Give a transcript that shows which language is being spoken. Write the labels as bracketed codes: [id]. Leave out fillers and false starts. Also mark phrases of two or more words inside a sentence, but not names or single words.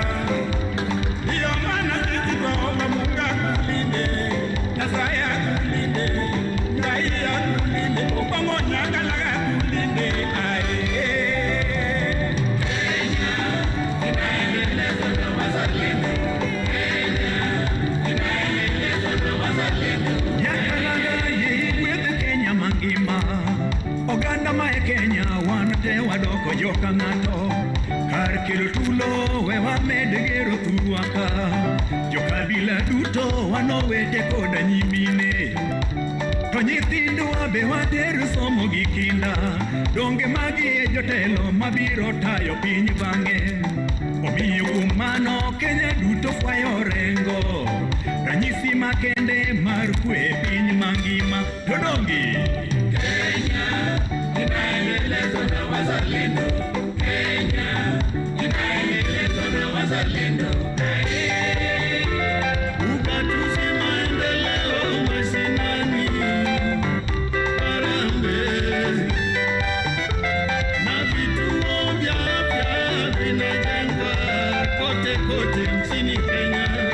[sw] Ndiyo maana sisi twaomba Mungu akulinde, Nyasaye akulinde, Ngai akulinde, pamoja kalaga akulinde. Kenya inaendelezwa na wazalendo, Kenya inaendelezwa na wazalendo. [luo] Yakalaga yikwedhe Kenya mangima, oganda ma e Kenya wan te wadoko joka ng'ato. Kar kelo tulo we wamed gero thurwa ka, jokabila duto wanowete koda nyimine. To nyithindwa be watero somo gi kinda, donge magi e jotelo mabiro tayo piny bang'e. Omiyo kuom mano Kenya duto fwayo rengo, ranyisi makende mar kwe e piny mangima. To donge [sw] Kenya inaendelezwa na wazalendo, Kenya inaendelezwa na wazalendo. Ugatuzi maendeleo mashinani, Harambee na vituo vya afya vinajengwa kote kote nchini Kenya.